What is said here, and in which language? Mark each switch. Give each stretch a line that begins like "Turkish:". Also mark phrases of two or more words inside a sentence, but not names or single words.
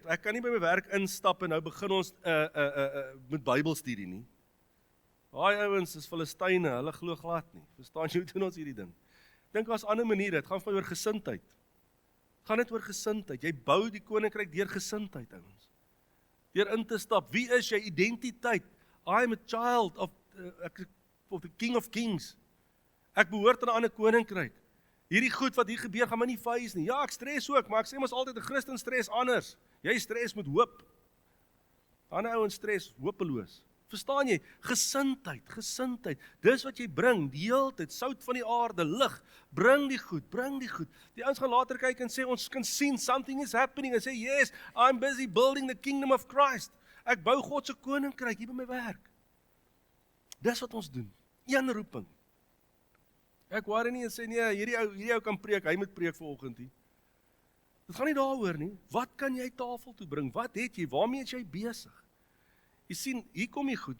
Afrikaans: Ek kan nie by my werk instap en nou begin ons met Bybelstudie nie. Daai ouens is Filistyne, hulle glo glad nie. Verstaan jy hoe doen ons hierdie ding? Dink as ander maniere, dit gaan van oor gesindheid. Gaan dit oor gesindheid. Jy bou die koninkryk deur gesindheid, ouens. Deur in te stap. Wie is jy? Identiteit.
English: I am a child of the King of Kings.
Afrikaans: Ek behoort aan 'n ander koninkryk. Hierdie goed wat hier gebeur, gaan my nie faze nie. Ja, ek stres ook, maar ek sê mos altyd 'n Christen stres anders. Jy stres met hoop. Ander ouens stres hopeloos. Verstaan jy? Gesindheid. Dis wat jy bring, die hele tyd, sout van die aarde, lig. Bring die goed. Die ouens gaan later kyk en sê, ons kan sien,
English: something is happening,
Afrikaans: en sê,
English: yes, I'm busy building the kingdom of Christ.
Afrikaans: Ek bou God se koninkryk hier by my werk. Dis wat ons doen. Een roeping. Ek worry nie en sê, nee, hierdie ou kan preek, hy moet preek vanoggend hier. Dit gaan nie daaroor nie. Wat kan jy tafel toe bring? Wat het jy? Waarmee is jy besig? Jy sien, hier kom jy goed.